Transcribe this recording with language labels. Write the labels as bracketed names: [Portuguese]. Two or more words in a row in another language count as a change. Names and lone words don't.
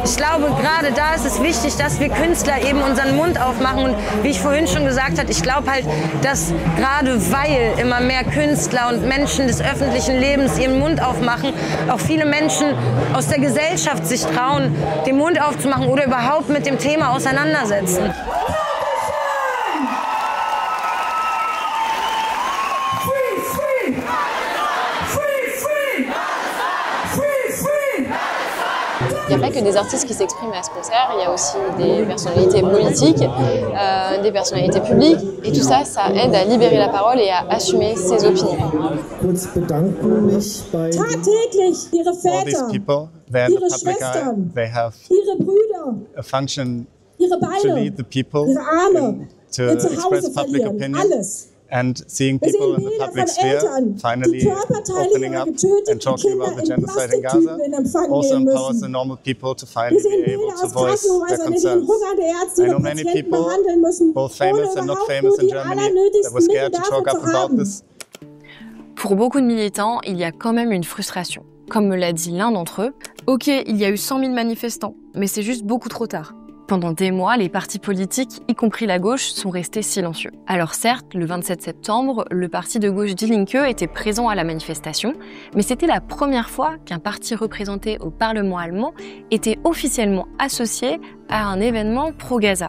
[German] Ich glaube, gerade da ist es wichtig, dass wir Künstler eben unseren Mund aufmachen und wie ich vorhin schon gesagt habe, ich glaube halt, dass gerade weil immer mehr Künstler und Menschen des öffentlichen Lebens ihren Mund aufmachen, auch viele Menschen aus der Gesellschaft sich trauen, den Mund aufzumachen oder überhaupt mit dem Thema auseinandersetzen. [French] Il n'y a pas que des artistes qui s'expriment à ce concert, il y a aussi des personnalités politiques, des personnalités publiques. Et tout ça, ça aide à libérer la parole et à assumer ses opinions. [German] Tagtäglich ihre Väter, ihre Schwestern, ihre Brüder, ihre Beine, ihre Arme, ihr Zuhause verlieren, alles. [English] And seeing people in the public sphere finally opening up and talking about the genocide in Gaza also empowers the normal people to finally be able to voice their concerns. I know many people, both famous and not famous in Germany, that were scared to talk up about this. [French] Pour beaucoup de militants, il y a quand même une frustration. Comme me l'a dit l'un d'entre eux, ok, il y a eu 100 000 manifestants, mais c'est juste beaucoup trop tard. Pendant des mois, les partis politiques, y compris la gauche, sont restés silencieux. Alors certes, le 27 septembre, le parti de gauche Die Linke était présent à la manifestation, mais c'était la première fois qu'un parti représenté au Parlement allemand était officiellement associé à un événement pro-Gaza.